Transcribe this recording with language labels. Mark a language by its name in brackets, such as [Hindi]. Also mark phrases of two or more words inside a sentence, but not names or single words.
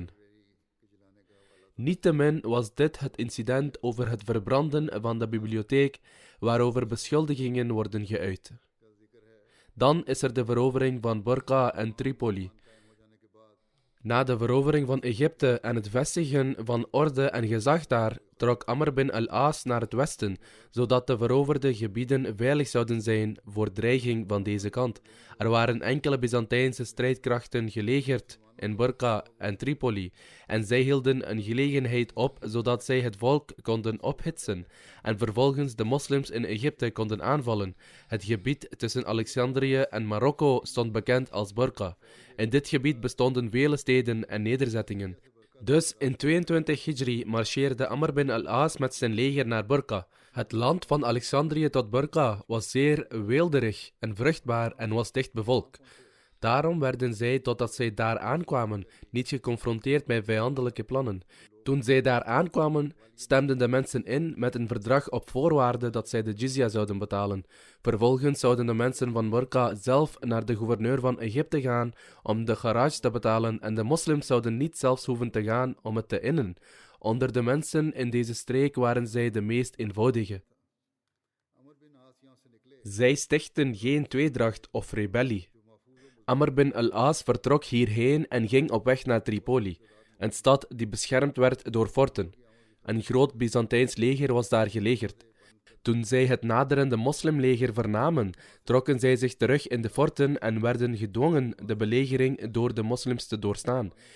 [Dutch] Niettemin was dit het incident over het verbranden van de bibliotheek, waarover beschuldigingen worden geuit. Dan is er de verovering van Borqa en Tripoli. Na de verovering van Egypte en het vestigen van orde en gezag daar, trok Amr bin al-As naar het westen, zodat de veroverde gebieden veilig zouden zijn voor dreiging van deze kant. Er waren enkele Byzantijnse strijdkrachten gelegerd in Borqa en Tripoli, en zij hielden een gelegenheid op, zodat zij het volk konden ophitsen, en vervolgens de moslims in Egypte konden aanvallen. Het gebied tussen Alexandrië en Marokko stond bekend als Borqa. In dit gebied bestonden vele steden en nederzettingen. Dus in 22 Hijri marcheerde Amr bin al-As met zijn leger naar Borqa. Het land van Alexandrië tot Borqa was zeer weelderig en vruchtbaar en was dicht bevolkt. Daarom werden zij, totdat zij daar aankwamen, niet geconfronteerd met vijandelijke plannen. Toen zij daar aankwamen, stemden de mensen in met een verdrag op voorwaarde dat zij de jizya zouden betalen. Vervolgens zouden de mensen van Borqa zelf naar de gouverneur van Egypte gaan om de garage te betalen en de moslims zouden niet zelfs hoeven te gaan om het te innen. Onder de mensen in deze streek waren zij de meest eenvoudige. Zij stichtten geen tweedracht of rebellie. Amr bin al-As vertrok hierheen en ging op weg naar Tripoli, een stad die beschermd werd door forten. Een groot Byzantijns leger was daar gelegerd. Toen zij het naderende moslimleger vernamen, trokken zij zich terug in de forten en werden gedwongen de belegering door de moslims te doorstaan.